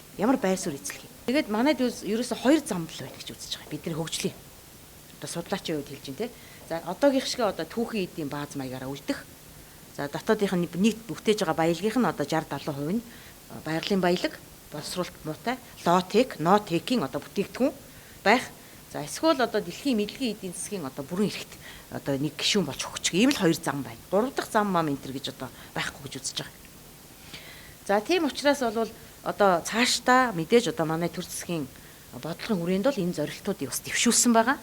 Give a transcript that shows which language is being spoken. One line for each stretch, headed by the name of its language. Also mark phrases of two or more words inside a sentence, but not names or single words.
Mongolian: Ямар байр суурь эзлэх юм. Тэгээд манайд ерөөсөө хоёр зам л байна гэж үзэж байгаа. Бидний хөгжлийн одоо судлаачийн үед хэлж байна те. За одоогийнх шиг одоо түүхийн эдийн бааз маягаараа үлдэх. За дотоодынх нь нийт бүтээж байгаа баялагийнх нь одоо 60-70% нь байгалийн баялаг, боловсруулалт муутай,
English: low tech, no tech-ийн
Mongolian: одоо бүтээгдэхүүн байх. За эсвэл одоо дэлхийн мэдлэгийн эдийн засгийн одоо бүрэн эрхт одоо нэг гишүүн болж хөгжих. Ийм л хоёр зам байна. Гурав дахь зам мам энэ төр гэж одоо байхгүй гэж үзэж байгаа. За тийм учраас бол одоо цаашдаа мэдээж одоо манай төр засгийн бодлогын хүрээнд бол энэ зорилтуудыг бас дэвшүүлсэн байгаа.